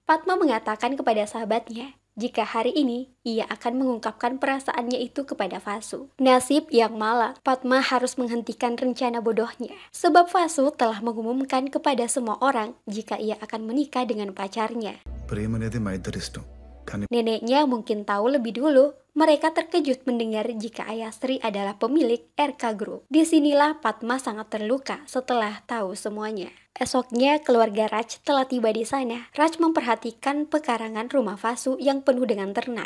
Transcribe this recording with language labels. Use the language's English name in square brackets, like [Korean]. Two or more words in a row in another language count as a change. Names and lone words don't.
[Indonesian] Padma mengatakan kepada sahabatnya, jika hari ini ia akan mengungkapkan perasaannya itu kepada Vasu. Nasib yang malang, Padma harus menghentikan rencana bodohnya. Sebab Vasu telah mengumumkan kepada semua orang jika ia akan menikah dengan pacarnya. [Telugu] ప్రేమ అనేది మా ఇద్దరి ఇష్టం కానీ [Indonesian] Neneknya mungkin tahu lebih dulu. Mereka terkejut mendengar jika ayah Sri adalah pemilik RK Group. Disinilah Padma sangat terluka setelah tahu semuanya. Esoknya keluarga Raj telah tiba di sana. Raj memperhatikan pekarangan rumah Vasu yang penuh dengan ternak.